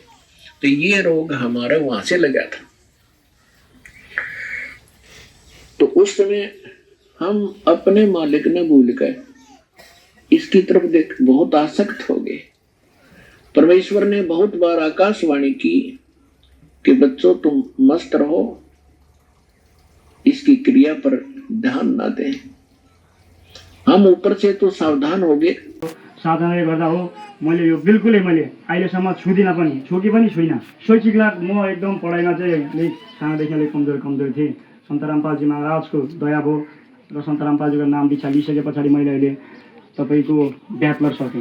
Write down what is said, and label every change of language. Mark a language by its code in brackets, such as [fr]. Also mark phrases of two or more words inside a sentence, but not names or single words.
[hi] तो ये रोग हमारा वहां से लगा था। तो उस समय हम अपने मालिक ने भूल गए, इसकी तरफ देख बहुत आसक्त हो गए। परमेश्वर ने बहुत बार आकाशवाणी की कि बच्चों तुम मस्त रहो, इसकी क्रिया क्रिया पर ध्यान न दें। हम ऊपर से तो सावधान हो गए, [ne] साधनाले गर्दा हो मैले यो बिल्कुलै मैले अहिलेसम्म छुदिनँ पनि, छुकी पनि छुइनँ। शैक्षिक लाभ म एकदम पढाइमा चाहिँ अलिक सानोदेखि अलिक कमजोर थिएँ। सन्त रामपालजी महाराजको दया भयो र सन्त रामपालजीको नाम दीक्षा लिइसके पछाडि मैले अहिले तपाईँको ब्याचलर सकेँ।